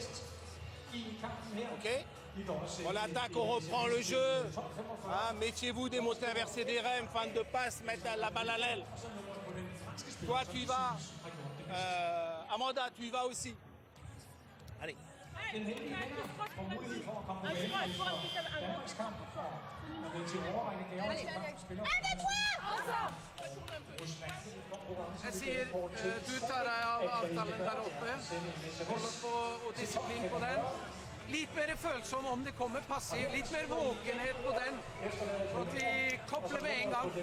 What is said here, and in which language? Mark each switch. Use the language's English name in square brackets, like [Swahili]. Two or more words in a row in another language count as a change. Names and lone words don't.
[French] Ok. On attaque, on reprend le jeu. Hein, méfiez-vous des montées inversées des rèmes, fin de passe, mettre la balle à l'aile. Toi, tu y vas. Amanda, tu y vas aussi. Allez. [Norwegian] Jeg sier du tar deg av avtalen der oppe. Holder på og disiplin på den. Litt litt mer følsom om det kommer passiv, litt mer våkenhet på den, så at vi kopler med en gang.